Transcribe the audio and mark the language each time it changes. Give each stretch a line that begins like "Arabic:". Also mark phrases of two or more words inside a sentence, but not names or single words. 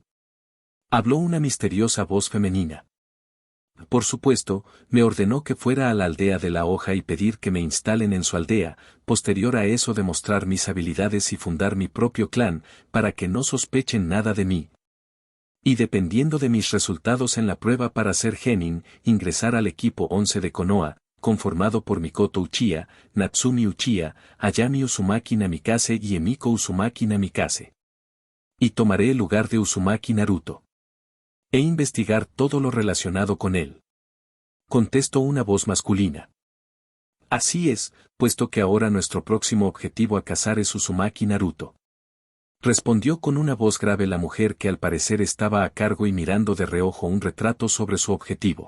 Spanish: Habló una misteriosa voz femenina. Por supuesto, me ordenó que fuera a la aldea de la hoja y pedir que me instalen en su aldea, posterior a eso demostrar mis habilidades y fundar mi propio clan, para que no sospechen nada de mí. Y dependiendo de mis resultados en la prueba para ser genin, ingresar al equipo 11 de Konoha, conformado por Mikoto Uchiha, Natsumi Uchiha, Ayami Uzumaki Namikaze y Emiko Uzumaki Namikaze. Y tomaré el lugar de Uzumaki Naruto. E investigar todo lo relacionado con él. Contestó una voz masculina. Así es, puesto que ahora nuestro próximo objetivo a cazar es Uzumaki Naruto. Respondió con una voz grave la mujer, que al parecer estaba a cargo y mirando de reojo un retrato sobre su objetivo.